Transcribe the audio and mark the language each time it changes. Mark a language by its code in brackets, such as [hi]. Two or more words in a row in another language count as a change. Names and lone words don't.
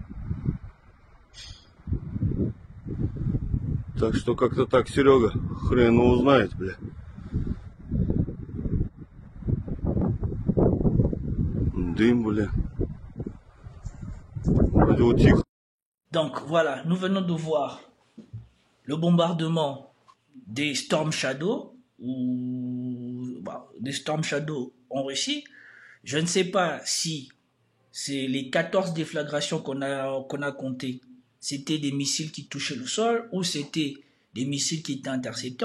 [ru] Так что как-то так, Серега, хрен его знает, бля. Дым, бля. Вроде утих. [fr] Donc voilà, nous venons de voir le bombardement des Storm Shadow ou des Storm Shadow en Russie. Je ne sais pas si c'est les 14 déflagrations qu'on a comptées, c'était des missiles qui touchaient le sol ou c'était des missiles qui étaient interceptés.